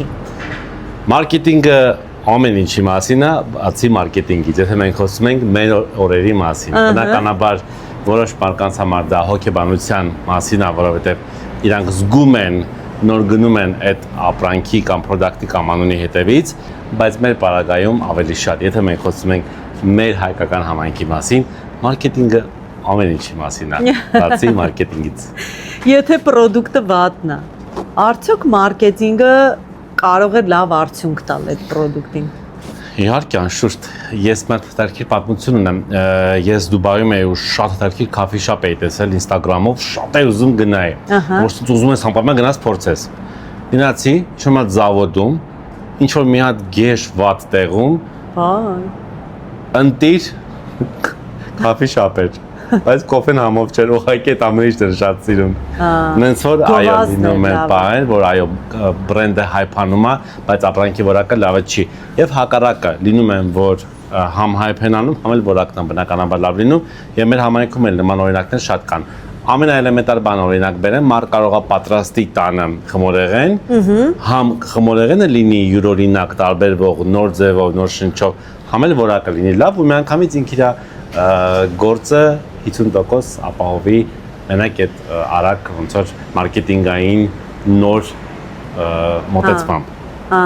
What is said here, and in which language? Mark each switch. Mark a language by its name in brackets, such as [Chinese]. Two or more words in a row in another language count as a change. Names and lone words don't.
[Armenian] Մարքեթինգը ամեն ինչի մասին է, բացի մարքեթինգից, եթե մենք խոսում ենք մեր օրերի մասին, բնականաբար որոշ մարդկանց համար դա հոգեբանության մասին է, որովհետև իրանք զգում են, նոր գնում են այդ ապրանքի կամ product-ի կամ անունի հետևից, բայց մեր պարագայում ավելի շատ, եթե մենք խոսում ենք մեր հայկական համայնքի մասին, մարքեթինգը ամեն ինչի մասին է, բացի մարքեթինգից։ Եթե product-ը վատն է, արդյոք մարքեթինգը կարող է լավ արդյունք տալ այդ product-ին։ Իհարկե, անշուշտ, ես մի հետաքրքիր պատմություն ունեմ, ես Դուբայում էի ու շատ հետաքրքիր [English] coffee shop [Armenian] էի տեսել Instagram-ով, շատ էի ուզում գնայի, որ ուզում ես անպայման գնաս փորձես։ Գնացի, ինչ-որ մի զավոդում, ինչ-որ մի հատ գեշ վատ տեղում, ընտիր [English] coffee shop [Armenian] էր, բայց կոֆեն համով չէր, ուղղակի այդ ամեն ինչն էր շատ սիրում։ Նենց որ այո լինում է բան, որ այո բրենդը հայփանում է, բայց ապրանքի որակը լավը չի։ Եվ հակառակը լինում են, որ համ հայփ են անում, համ էլ որակն է բնականաբար լավ լինում, եւ մեր համայնքում էլ նման օրինակներ շատ կան։ Ամենաէլեմենտար բանը օրինակ բերեմ, մարդ կարող է պատրաստի տանը խմորեղեն, համ խմորեղենը լինի յուրօրինակ տարբերվող, նոր ձևով, նոր շնչով, համ էլ որակը լինի լավ ու միանգամից ինքը իր գործը 50% ապահովի մենակ այդ արագ ոնց որ մարքեթինգային նոր մոտեցմամբ։